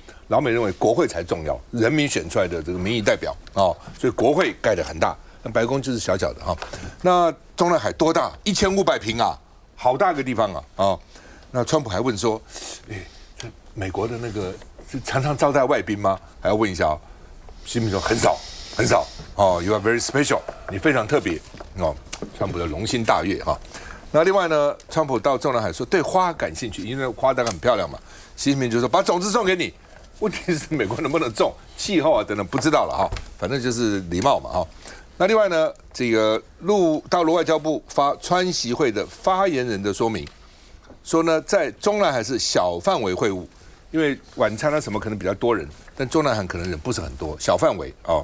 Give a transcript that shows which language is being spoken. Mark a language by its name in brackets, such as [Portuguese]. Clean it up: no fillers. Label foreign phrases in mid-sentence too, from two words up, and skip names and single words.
[Chinese] 老美認為國會才重要，人民選出來的這個民意代表哦，所以國會蓋得很大，那白宮就是小小的哈。那中南海多大？1500平啊，好大個地方啊啊！那川普還問說，這美國的那個是常常招待外賓嗎？還要問一下哦。習近平說很少。很少哦 ， [English] You are very special， [Chinese] 你非常特別哦，川普的龍心大悅哈。那另外呢，川普到中南海說對花感興趣，因為花當然很漂亮嘛。習近平就說把種子送給你，問題是美國能不能種，氣候啊等等不知道了哈，反正就是禮貌嘛哈。那另外呢，這個大陸外交部發川習會的發言人的說明，說呢在中南海是小範圍會晤，因為晚餐啊什麼可能比較多人，但中南海可能人不是很多，小範圍哦。